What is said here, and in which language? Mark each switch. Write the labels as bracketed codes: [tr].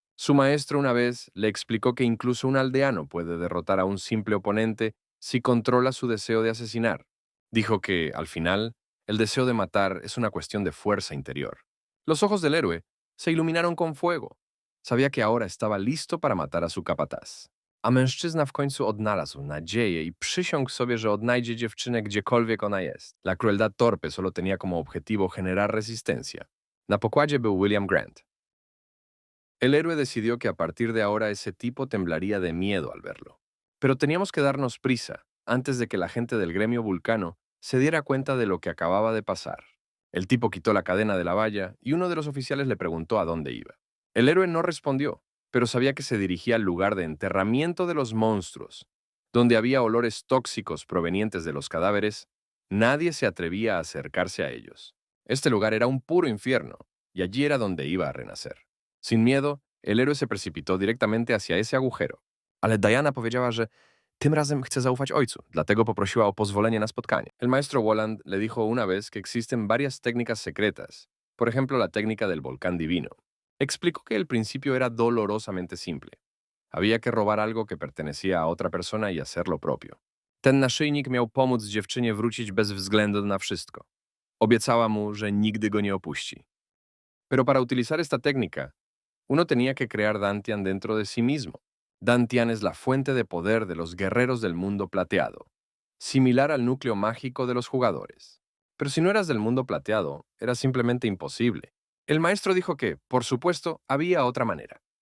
[es] Su maestro una vez le explicó que incluso un aldeano puede derrotar a un simple oponente si controla su deseo de asesinar. Dijo que, al final, el deseo de matar es una cuestión de fuerza interior. Los ojos del héroe se iluminaron con fuego. Sabía que ahora estaba listo para matar a su capataz. [pl] A mężczyzna w końcu odnalazł nadzieję i przysiągł sobie, że odnajdzie dziewczynę gdziekolwiek ona jest. [es] La crueldad torpe solo tenía como objetivo generar resistencia. [pl] Na pokładzie był William Grant. [es] El héroe decidió que a partir de ahora ese tipo temblaría de miedo al verlo. Pero teníamos que darnos prisa antes de que la gente del gremio Vulcano se diera cuenta de lo que acababa de pasar. El tipo quitó la cadena de la valla y uno de los oficiales le preguntó a dónde iba. El héroe no respondió, pero sabía que se dirigía al lugar de enterramiento de los monstruos, donde había olores tóxicos provenientes de los cadáveres. Nadie se atrevía a acercarse a ellos. Este lugar era un puro infierno, y allí era donde iba a renacer. Sin miedo, el héroe se precipitó directamente hacia ese agujero. [pl] Ale Diana powiedziała, że tym razem chce zaufać ojcu, dlatego poprosiła o pozwolenie na spotkanie. [es] El maestro Wolland le dijo una vez que existen varias técnicas secretas, por ejemplo la técnica del volcán divino. Explicó que el principio era dolorosamente simple. Había que robar algo que pertenecía a otra persona y hacer lo propio. [pl] Ten naszyjnik miał pomóc dziewczynie wrócić bez względu na wszystko. Obiecała mu, że nigdy go nie opuści. [es] Pero para utilizar esta técnica, uno tenía que crear Dantian dentro de sí mismo. Dantian es la fuente de poder de los guerreros del mundo plateado, similar al núcleo mágico de los jugadores. Pero si no eras del mundo plateado, era simplemente imposible. El maestro dijo que, por supuesto, había otra manera.